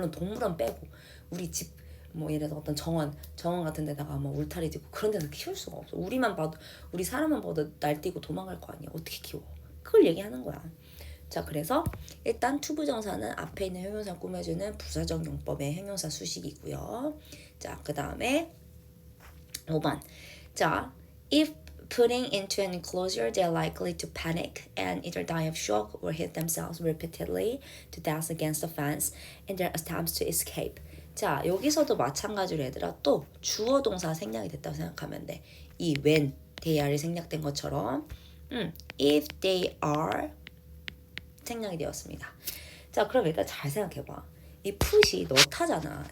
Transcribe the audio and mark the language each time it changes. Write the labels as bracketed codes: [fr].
[ko] 물론 동물원 빼고 우리 집 예를 들어 어떤 정원 같은 데다가 울타리 짓고 그런 데서 키울 수가 없어. 우리 사람만 봐도 날뛰고 도망갈 거 아니야. 어떻게 키워? 그걸 얘기하는 거야. 자, 그래서 일단 투부정사는 앞에 있는 형용사 꾸며주는 부사적 용법의 형용사 수식이고요. 자, 그 다음에 5번. [en] 자, if putting into an enclosure, they are likely to panic and either die of shock or hit themselves repeatedly to death against the fence in their attempts to escape. [ko] 자, 여기서도 마찬가지로 얘들아 또 주어 동사 생략이 됐다고 생각하면 돼. 이 [en] when, they are [ko] 이 생략된 것처럼 [en] if they are [ko] 생략이 되었습니다. 자, 그럼 일단 잘 생각해봐. 이 put이 넣다잖아.